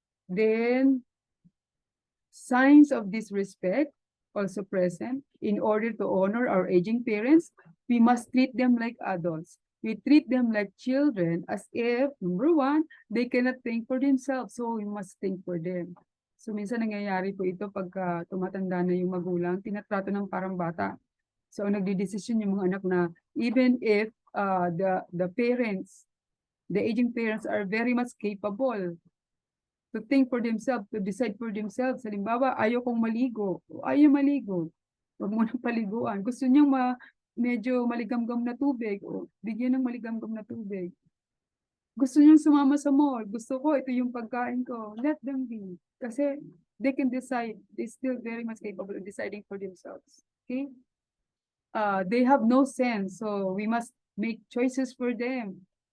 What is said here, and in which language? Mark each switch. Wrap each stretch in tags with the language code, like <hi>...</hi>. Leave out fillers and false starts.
<en>Then, signs of disrespect also present. In order to honor our aging parents, we must treat them like adults. We treat them like children as if, number one, they cannot think for themselves. So, we must think for them.</en> <tl>So, minsan nangyayari po ito pagka tumatanda na yung magulang, tinatrato ng parang bata. So, nagdidesisyon yung mga anak na</tl> <en>even if the parents, the aging parents are very much capable to think for themselves, to decide for themselves.</en> <tl>Halimbawa, ayaw kong maligo, ayaw maligo. Wag mo ng paliguan. Gusto niyang medyo maligamgam na tubig, o bigyan ng maligamgam na tubig. Gusto niyang sumama sa mall, gusto ko ito yung pagkain ko,</tl> <en>let them be.</en> <tl>Kasi</tl> <en>they can decide, they still very much capable of deciding for themselves. Okay? They have no sense, so we must make choices for them.</en>